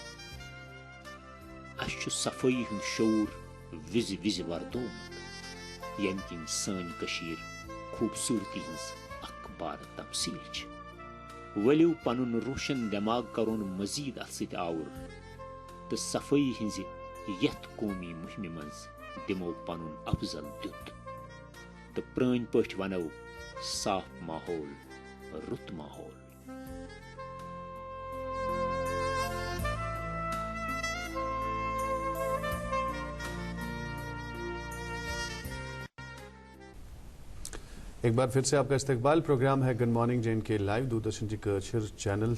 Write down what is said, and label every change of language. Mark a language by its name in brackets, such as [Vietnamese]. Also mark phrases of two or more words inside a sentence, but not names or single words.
[Kashmiri] اسہِ چھُ صفٲیی ہُنٛد شعوٗر وِزِ وِزِ وردومُت ییٚمہِ کِنۍ سٲنۍ کٔشیٖر خوٗبصوٗرتی ہٕنٛز اکھ بار تمثیٖل چھِ ؤلِو پنُن روشن دٮ۪ماغ کرون مزیٖد اتھ سۭتۍ آوُر تہٕ صفٲیی ہٕنٛزِ یتھ قومی مہمہِ منٛز دِمو پنُن افضل دیُت تہٕ پرٛٲنۍ پٲٹھۍ ونو صاف ماحول رُت ماحول [Urdu] ایک بار پھر سے آپ کا استقبال پروگرام ہے گڈ مارننگ جے اینڈ کے لائیو دوردرشن کی کشر چینل